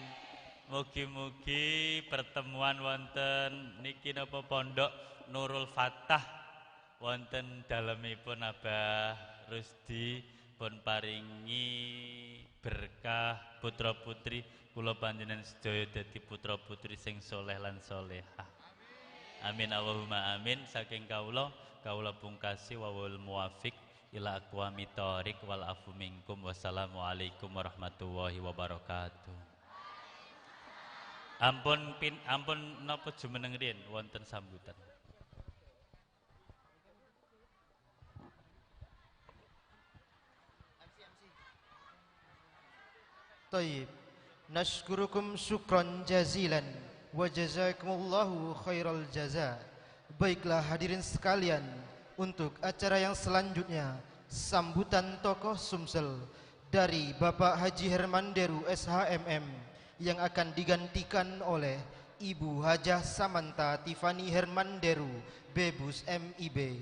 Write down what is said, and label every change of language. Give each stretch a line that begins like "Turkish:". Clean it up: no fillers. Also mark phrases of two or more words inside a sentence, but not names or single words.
Javanese: Mugi-mugi pertemuan wonten niki napa pondok Nurul Fatah wonten dalemipun Abah Rusdi pun paringi berkah putra putri kula panjenengan sedaya dadi putra putri sing soleh lan solehah.
Arabic: آمين اللهم آمين.
Javanese: Saking kawula pungkasi
Arabic: و والموفق إلى أقوم الطريق والعفو منكم. والسلام عليكم ورحمة الله وبركاته.
Javanese: Ampun napa jumeneng riyen wonten sambutan.
Arabic: Tayyib. نشكركم شكرا جزيلا وجزاكم الله خير الجزاء.
Indonesian: Baiklah hadirin sekalian, untuk acara yang selanjutnya sambutan tokoh Sumsel dari Bapak Haji Hermanderu SHMM yang akan digantikan oleh Ibu Hajah Samanta Tifani Hermanderu Bebus MIB.